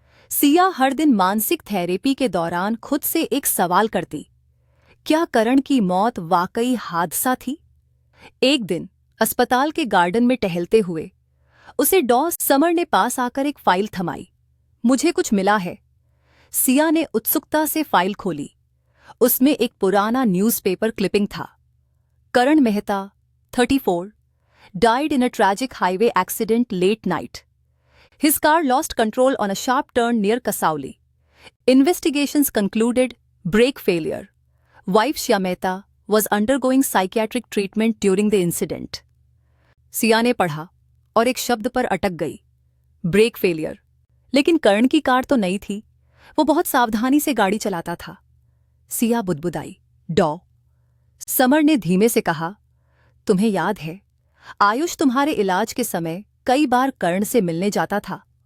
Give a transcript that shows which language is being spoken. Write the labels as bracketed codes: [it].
[hi] सिया हर दिन मानसिक थेरेपी के दौरान खुद से एक सवाल करती, क्या करण की मौत वाकई हादसा थी? एक दिन अस्पताल के गार्डन में टहलते हुए उसे डॉ समर ने पास आकर एक फाइल थमाई। मुझे कुछ मिला है। सिया ने उत्सुकता से फाइल खोली। उसमें एक पुराना न्यूज़पेपर क्लिपिंग था। [en] Karan Mehta 34 died in a tragic highway accident late night. His car lost control on a sharp turn near Kasauli. Investigations concluded brake failure. Wife Shya Mehta was undergoing psychiatric treatment during the incident. [hi] Siya ने पढ़ा और एक शब्द पर अटक गई, [en] Brake failure. [hi] लेकिन कर्ण की कार तो नई थी, वो बहुत सावधानी से गाड़ी चलाता था। सिया बुदबुदाई। डॉ समर ने धीमे से कहा, तुम्हें याद है आयुष तुम्हारे इलाज के समय कई बार कर्ण से मिलने जाता था?